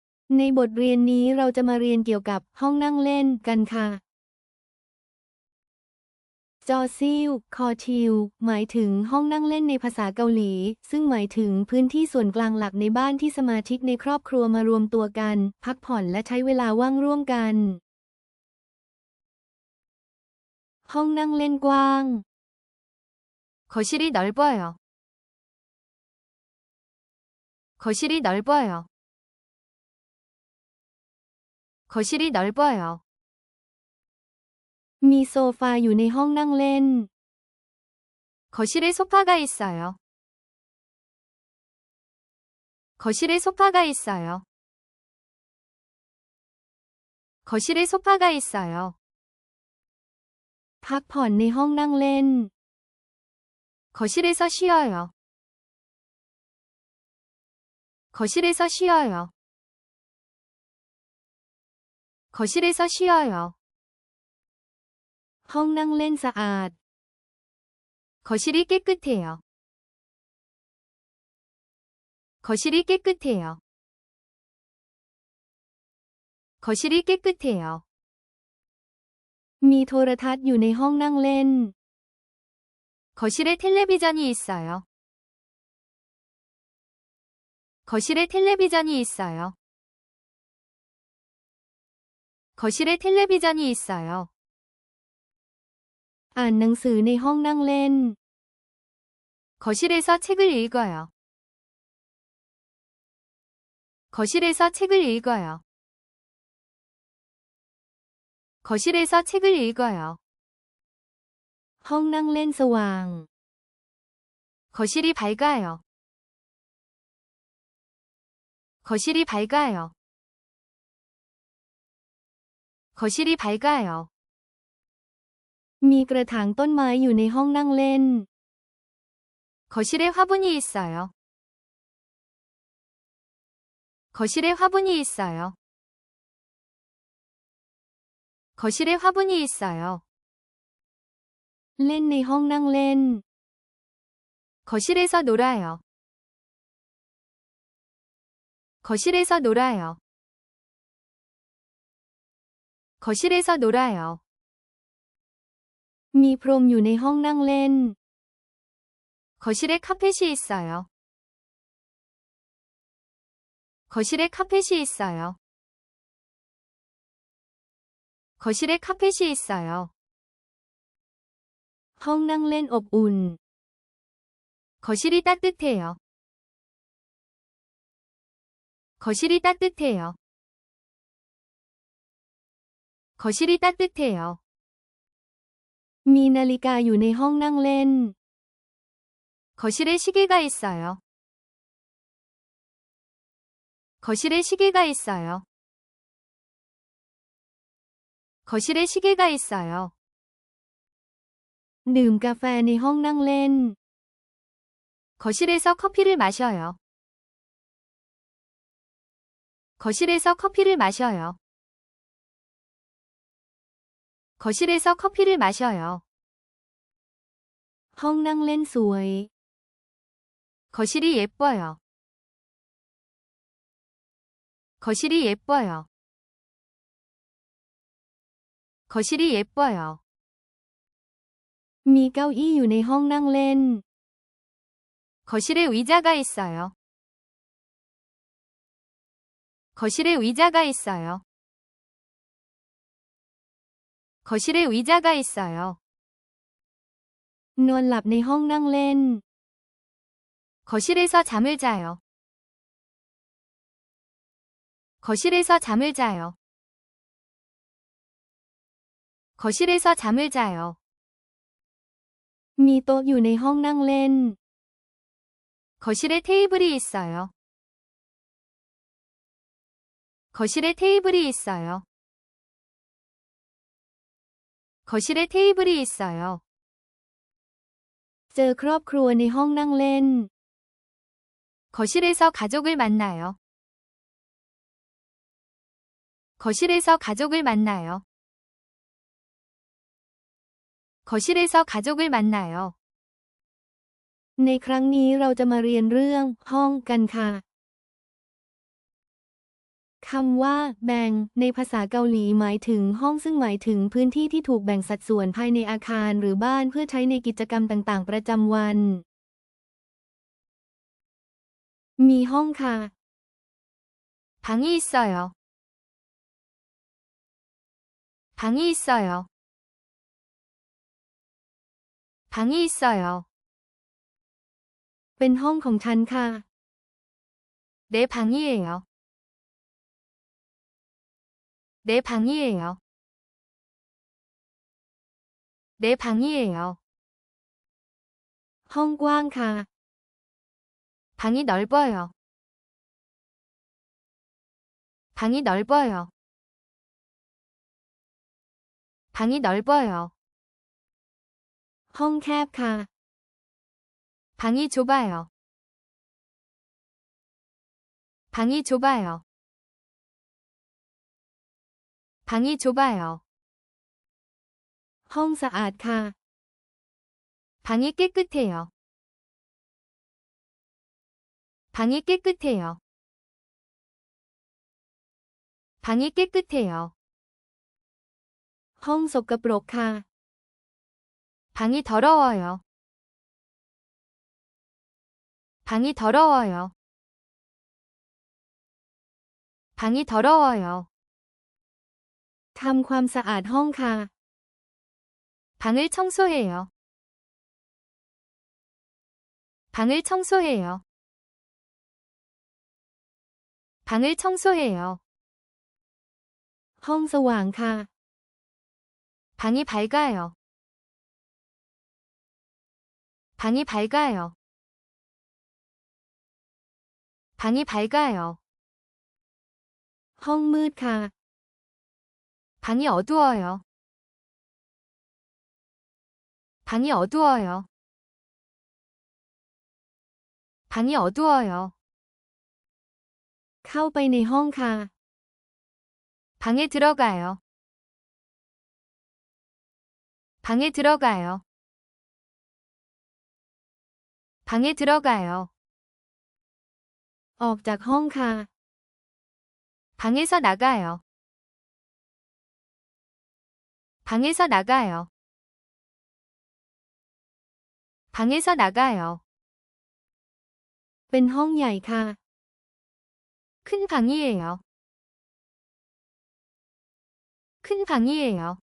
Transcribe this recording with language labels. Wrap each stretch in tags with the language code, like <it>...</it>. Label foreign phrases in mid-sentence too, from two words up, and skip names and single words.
<th>ในบทเรียนนี้เราจะมาเรียนเกี่ยวกับห้องนั่งเล่นกันค่ะจอซิลคอทิลหมายถึงห้องนั่งเล่นในภาษาเกาหลีซึ่งหมายถึงพื้นที่ส่วนกลางหลักในบ้านที่สมาชิกในครอบครัวมารวมตัวกันพักผ่อนและใช้เวลาว่างร่วมกันห้องนั่งเล่นกว้าง</th> <ko>거실이 넓어요. 거실이 넓어요. 거실이 넓어요.</ko> <th>มีโซฟาอยู่ในห้องนั่งเล่น</th> <ko>거실에 소파가 있어요. 거실에 소파가 있어요. 거실에 소파가 있어요.</ko> <th>พักผ่อนในห้องนั่งเล่น</th> <ko>거실에서 쉬어요. 거실에서 쉬어요. 거실에서 쉬어요.</ko> <th>ห้องนั่งเล่นสะอาด</th> <ko>거실이 깨끗해요. 거실이 깨끗해요. 거실이 깨끗해요.</ko> <th>มีโทรทัศน์อยู่ในห้องนั่งเล่น</th> <ko>거실에 텔레비전이 있어요. 거실에 텔레비전이 있어요. 거실에 텔레비전이 있어요.</ko> <th>อ่านหนังสือในห้องนั่งเล่น</th> <ko>거실에서 책을 읽어요. 거실에서 책을 읽어요. 거실에서 책을 읽어요.</ko> <th>ห้องนั่งเล่นสว่าง</th> <ko>거실이 밝아요. 거실이 밝아요. 거실이 밝아요.</ko> <th>มีกระถางต้นไม้อยู่ในห้องนั่งเล่น</th> <ko>거실에 화분이 있어요. 거실에 화분이 있어요. 거실에 화분이 있어요.</ko> <th>เล่นในห้องนั่งเล่น</th> <ko>거실에서 놀아요. 거실에서 놀아요. 거실에서 놀아요.</ko> <th>มีพรมอยู่ในห้องนั่งเล่น</th> <ko>거실에 카펫이 있어요. 거실에 카펫이 있어요. 거실에 카펫이 있어요.</ko> <th>ห้องนั่งเล่นอบอุ่น</th> <ko>거실이 따뜻해요. 거실이 따뜻해요. 거실이 따뜻해요.</ko> <th>มีนาฬิกาอยู่ในห้องนั่งเล่น</th> <ko>거실에 시계가 있어요. 거실에 시계가 있어요. 거실에 시계가 있어요.</ko> <th>ดื่มกาแฟในห้องนั่งเล่น</th> <ko>거실에서 커피를 마셔요. 거실에서 커피를 마셔요. 거실에서 커피를 마셔요.</ko> <th>ห้องนั่งเล่นสวย</th> <ko>거실이 예뻐요. 거실이 예뻐요. 거실이 예뻐요.</ko> <th>มีเก้าอี้อยู่ในห้องนั่งเล่น</th> <ko>거실에 의자가 있어요. 거실에 의자가 있어요. 거실에 의자가 있어요.</ko> <th>นอนหลับในห้องนั่งเล่น</th> <ko>거실에서 잠을 자요. 거실에서 잠을 자요. 거실에서 잠을 자요.</ko> <th>มีโต๊ะอยู่ในห้องนั่งเล่น</th> <ko>거실에 테이블이 있어요. 거실에 테이블이 있어요. 거실에 테이블이 있어요.</ko> <th>เจอครอบครัวในห้องนั่งเล่น</th> <ko>거실에서 가족을 만나요. 거실에서 가족을 만나요. 거실에서 가족을 만나요.</ko> <th>ในครั้งนี้เราจะมาเรียนเรื่องห้องกันค่ะคคำว่าแบ่งในภาษาเกาหลีหมายถึงห้องซึ่งหมายถึงพื้นที่ที่ถูกแบ่งสัดส่วนภายในอาคารหรือบ้านเพื่อใช้ในกิจกรรมต่างๆประจำวันมีห้องค่ะ</th> <ko>방이 있어요. 방이 있어요. 방이 있어요.</ko> <th>เป็นห้องของฉันค่ะ</th> <ko>내 방이에요. 내 방이에요. 내 방이에요.</ko> <th>ห้องกว้างค่ะ</th> <ko>방이 넓어요. 방이 넓어요. 방이 넓어요.</ko> <th>ห้องแคบค่ะ</th> <ko>방이 좁아요. 방이 좁아요. 방이 좁아요.</ko> <th>ห้องสะอาดค่ะ</th> <ko>방이 깨끗해요. 방이 깨끗해요. 방이 깨끗해요.</ko> <th>ห้องสกปรกค่ะ</th> <ko>방이 더러워요. 방이 더러워요. 방이 더러워요.</ko> <th>ทำความสะอาดห้องค่ะ</th> <ko>방을 청소해요. 방을 청소해요. 방을 청소해요.</ko> <th>ห้องสว่างค่ะ</th> <ko>방이 밝아요. 방이 밝아요. 방이 밝아요.</ko> <th>ห้องมืดค่ะ</th> <ko>방이 어두워요. 방이 어두워요. 방이 어두워요.</ko> <th>เข้าไปในห้องค่ะ</th> <ko>방에 들어가요. 방에 들어가요. 방에 들어가요.</ko> <th>ออกจากห้องค่ะ</th> <ko>방에서 나가요. 방에서 나가요. 방에서 나가요.</ko> <th>เป็นห้องใหญ่ค่ะ</th> <ko>큰 방이에요. 큰 방이에요.</ko>